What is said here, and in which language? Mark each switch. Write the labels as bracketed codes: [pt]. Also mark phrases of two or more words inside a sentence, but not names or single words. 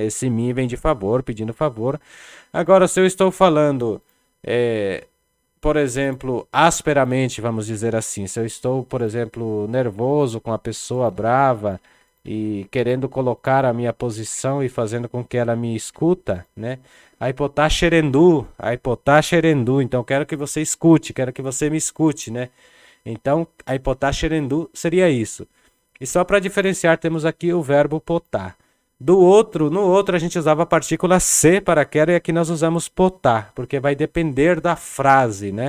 [pt] Esse mi vem de favor, pedindo favor. Agora, se eu estou falando, por exemplo, asperamente, vamos dizer assim, se eu estou, por exemplo, nervoso com a pessoa brava e querendo colocar a minha posição e fazendo com que ela me escuta, né? [gn] Aipotá xerendu, aipotá xerendu. [pt] Então, quero que você escute, quero que você me escute, né? Então, [gn] aipotá xerendu [pt] seria isso. E só para diferenciar, temos aqui o verbo potar. No outro a gente usava a partícula se para quero e aqui nós usamos potar, porque vai depender da frase, né?